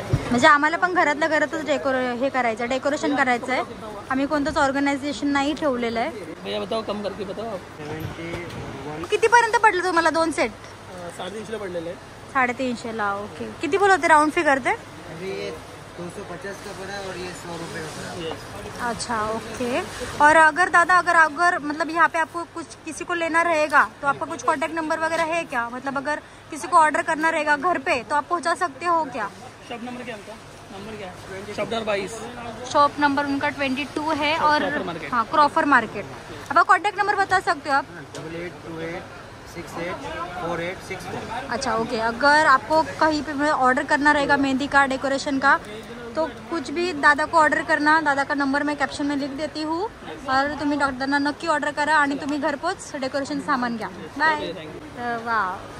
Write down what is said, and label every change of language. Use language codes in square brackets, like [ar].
[mr] म्हणजे आम्हाला पण घरातल्या घरातच हे करायचं, डेकोरेशन करायचं आहे. आम्ही कोणतंच ऑर्गनायझेशन नाही ठेवलेलं आहे. [hi] भैया बताओ, कम करके बताओ. [mr] कितीपर्यंत पडलं तुम्हाला 2 सेट? 350 पडलेले आहे. 350ला. ओके. किती बोल होते राउंड फिगर ते? [hi] 250 का पड़ा और ये 100 रुपये का पड़ा. अच्छा ओके. और अगर दादा अगर मतलब यहाँ पे आपको कुछ किसी को लेना रहेगा तो आपका कुछ कांटेक्ट नंबर वगैरह है क्या? मतलब अगर किसी को ऑर्डर करना रहेगा घर पे तो आप पहुँचा सकते हो क्या? शॉप नंबर क्या है? नंबर क्या है? Shop number 22. शॉप नंबर उनका 22 है. और हाँ, क्रॉफर मार्केट. अब कॉन्टैक्ट नंबर बता सकते हो आप? 8828684864. अच्छा ओके. अगर आपको कहीं पे ऑर्डर करना रहेगा मेहंदी का, डेकोरेशन का, तो कुछ भी दादा को ऑर्डर करना. दादा का नंबर मैं कॅप्शन में लिख देती हूँ. [mr] और तुम्ही दादांना नक्की ऑर्डर करा आणि तुम्ही घरपोच डेकोरेशन सामान घ्या. बाय. वाव.